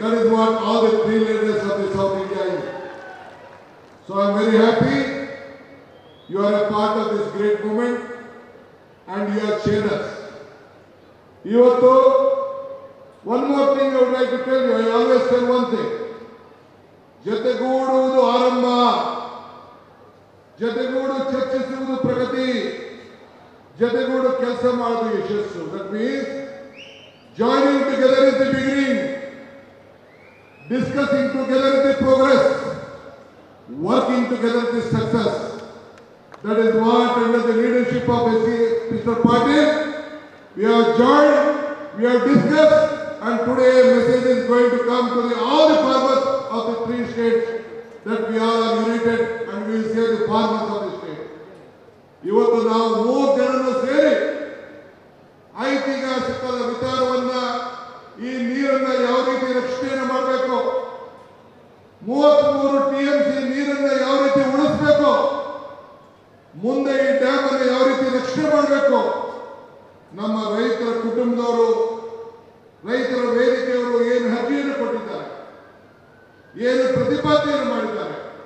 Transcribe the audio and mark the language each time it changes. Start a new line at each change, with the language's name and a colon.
English: That is what all the 3 leaders of the South India is. So I am very happy you are a part of this great movement and you have cheered us.
Kannada: Ivattu,
English: one more thing I would like to tell you. I always tell one thing.
Kannada: ಜತೆಗೂಡುವುದು ಆರಂಭ, ಜತೆಗೂಡು ಚರ್ಚಿಸುವುದು ಪ್ರಗತಿ, ಜತೆಗೂಡು ಕೆಲಸ ಮಾಡುವುದು ಯಶಸ್ಸು.
English: That means joining together is the beginning, discussing together is the progress, working together is the success. That is what, under the leadership of Mr. Patil, we have joined, we have discussed, and today a message is going to come to all the farmers of the 3 states that we are united and we will save the farmers of the state.
Kannada: ಇವತ್ತು ನಾವು 3 ಜನರು ಸೇರಿ ಐತಿಹಾಸಿಕ ವಿಚಾರವನ್ನ, ಈ ನೀರನ್ನ ಯಾವ ರೀತಿ ರಕ್ಷಣೆ ಮಾಡಬೇಕು, 33 TMC ನೀರನ್ನ ಯಾವ ರೀತಿ ಉಳಿಸಬೇಕು, ಮುಂದೆ ಈ ಡ್ಯಾಮ್ ಅನ್ನು ಯಾವ ರೀತಿ ರಕ್ಷಣೆ ಮಾಡಬೇಕು, ನಮ್ಮ ರೈತರ ಕುಟುಂಬದವರು, ರೈತರ ವೇದಿಕೆಯವರು ಏನು ಅರ್ಜಿಯನ್ನು ಕೊಟ್ಟಿದ್ದಾರೆ, ಏನು ಪ್ರತಿಪಾದನೆಯನ್ನು ಮಾಡಿದ್ದಾರೆ.